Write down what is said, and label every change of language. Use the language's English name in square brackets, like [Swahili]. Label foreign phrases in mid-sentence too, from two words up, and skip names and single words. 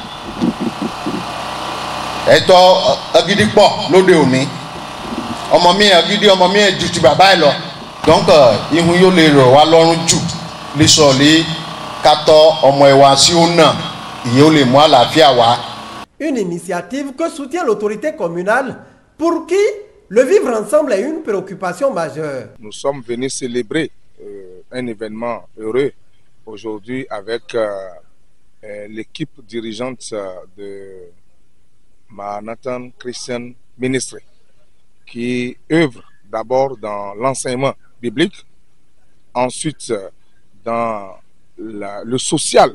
[Yoruba] ẹ̀tọ́ agídí pọ̀ lóde òní ọmọ mi agídí ọmọ mi ju ti bàbá ẹ̀ lọ donc ihun yóò lè rọ̀ wá lọ́rùn jù lè sọ lé kátọ́ ọmọ ẹ̀ wá sí ó nà ìyẹn ó lè mú àlàáfíà wá. [French] Une initiative que soutient l'autorité communale pour qui le vivre ensemble est une préoccupation majeure. Nous sommes venus célébrer un événement heureux aujourd'hui avec l'équipe dirigeante de Maranatha Christian Ministry qui œuvre d'abord dans l'enseignement biblique, ensuite dans le social.